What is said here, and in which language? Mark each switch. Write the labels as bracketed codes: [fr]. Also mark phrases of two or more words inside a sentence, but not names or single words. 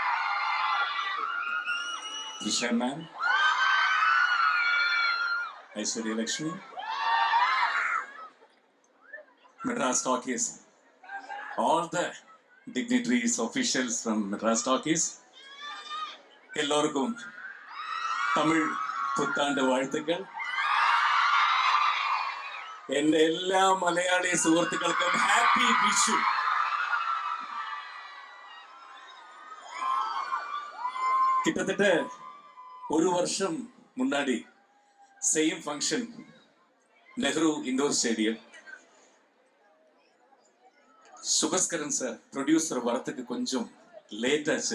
[en] Trisha ma'am, Aishwarya Lakshmi, Madras Talkies, all the dignitaries, officials from Madras Talkies, [ta] எல்லோருக்கும் தமிழ் புத்தாண்டு வாழ்த்துக்கள். [ml] എന്റെ എല്ലാ മലയാളി സുഹൃത്തുക്കൾക്കും ഹാപ്പി വിഷു. [ta] கிட்டத்தட்ட ஒரு வருஷம் முன்னாடி [en] same function Nehru Indoor Stadium. [ta] சுபஸ்கரன் சார் ப்ரொடியூசர் வரத்துக்கு கொஞ்சம் லேட் ஆச்சு.